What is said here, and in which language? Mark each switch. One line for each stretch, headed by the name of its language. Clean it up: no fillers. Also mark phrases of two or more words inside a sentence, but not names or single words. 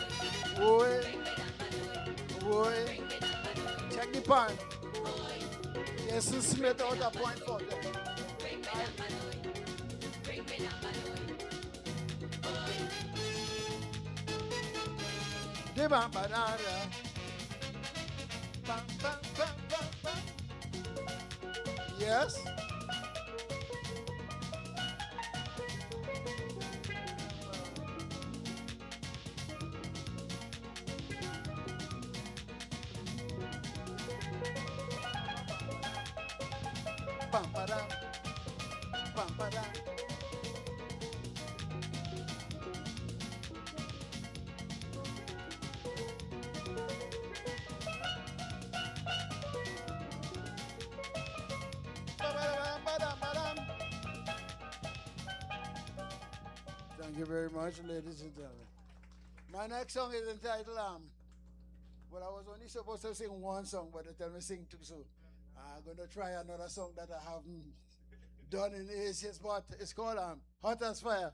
English: Oh, check the steelpan. Yes, Smith out a point for them. The bam banana. Bam, bam, bam, bam, bam. Yes. Bam, ba-dam. Bam, ba-dam. Ba-ba-dam, ba-dam, ba-dam. Thank you very much, ladies and gentlemen. My next song is entitled well, I was only supposed to sing one song, but they tell me sing two, so I'm going to try another song that I haven't done in ages, but it's called Hot as Fire.